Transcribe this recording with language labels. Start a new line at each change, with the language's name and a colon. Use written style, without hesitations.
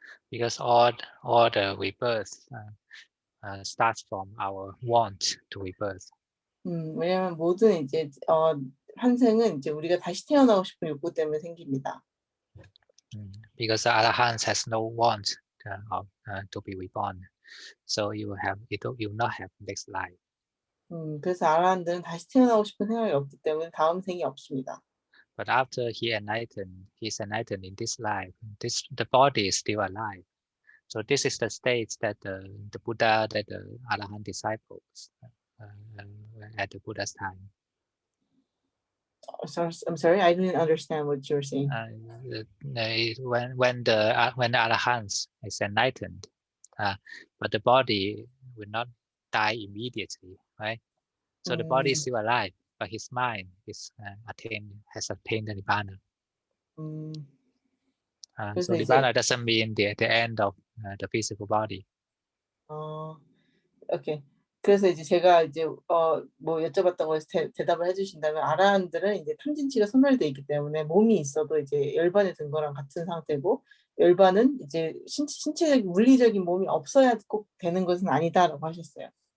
English: Because all the rebirth starts from our want to rebirth.
Korean: 왜냐면 모든 이제 환생은 이제 우리가 다시 태어나고 싶은 욕구 때문에 생깁니다.
English: Because Arahants has no want to be reborn, so you will not have next life.
Korean: 그래서 아라한들은 다시 태어나고 싶은 생각이 없기 때문에 다음 생이 없습니다.
English: But after he's enlightened in this life. The body is still alive. So this is the state that the Buddha, that the Arahant disciples at the Buddha's time. I'm sorry, I didn't understand what you're saying. When the Arahant is enlightened, but the body will not die immediately, right? So the body is still alive, but his mind has attained the Nibbana. So Nibbana doesn't mean the end of the physical body. 오케이.
Korean: 그래서 이제 제가 이제 뭐 여쭤봤던 거에서 대답을 해주신다면 아라한들은 이제 탐진치가 소멸돼 있기 때문에 몸이 있어도 이제 열반에 든 거랑 같은 상태고 열반은 이제 신체적 물리적인 몸이 없어야 꼭 되는 것은 아니다라고 하셨어요.